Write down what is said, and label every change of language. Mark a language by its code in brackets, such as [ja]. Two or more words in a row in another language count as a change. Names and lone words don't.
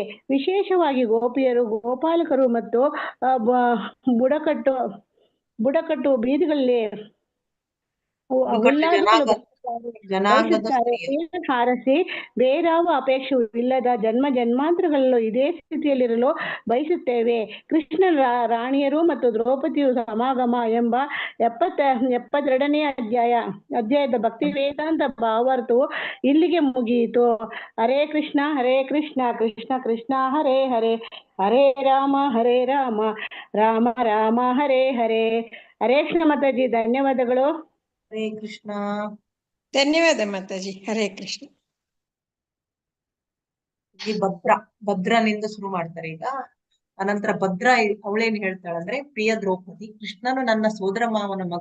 [kn] ವಿಶೇಷವಾಗಿ ಗೋಪಿಯರು, ಗೋಪಾಲಕರು ಮತ್ತು ಬುಡಕಟ್ಟು ಬೀದಿಗಳಲ್ಲಿ ಹಾರಸಿ ಬೇರಾವ ಅಪೇಕ್ಷೆಯೂ ಇಲ್ಲದ ಜನ್ಮಾಂತರಗಳಲ್ಲೂ ಇದೇ ಸ್ಥಿತಿಯಲ್ಲಿರಲು ಬಯಸುತ್ತೇವೆ. ಕೃಷ್ಣ ರಾಣಿಯರು ಮತ್ತು ದ್ರೌಪದಿಯು ಸಮಾಗಮ ಎಂಬ 72ನೇ ಅಧ್ಯಾಯದ ಭಕ್ತಿ ವೇದಾಂತ ಭಾವಾರ್ಥವು ಇಲ್ಲಿಗೆ ಮುಗಿಯಿತು. [sa] ಹರೇ ಕೃಷ್ಣ ಕೃಷ್ಣ ಕೃಷ್ಣ ಹರೇ ಹರೇ, ಹರೇ ರಾಮ ರಾಮ ರಾಮ ಹರೇ ಹರೇ. [kn] ಹರೇ ಕೃಷ್ಣ ಮಾತಾಜಿ, ಧನ್ಯವಾದಗಳು. ಹರೇ ಕೃಷ್ಣ. ಧನ್ಯವಾದ ಮಾತಾಜಿ. ಹರೇ ಕೃಷ್ಣ. ಈ ಭದ್ರನಿಂದ ಶುರು ಮಾಡ್ತಾರೆ ಈಗ. ಅನಂತರ ಅವಳೇನ್ ಹೇಳ್ತಾಳಂದ್ರೆ, ಪ್ರಿಯ ದ್ರೌಪದಿ, ಕೃಷ್ಣನು ನನ್ನ ಸೋದರ ಮಾವನ ಮಗ.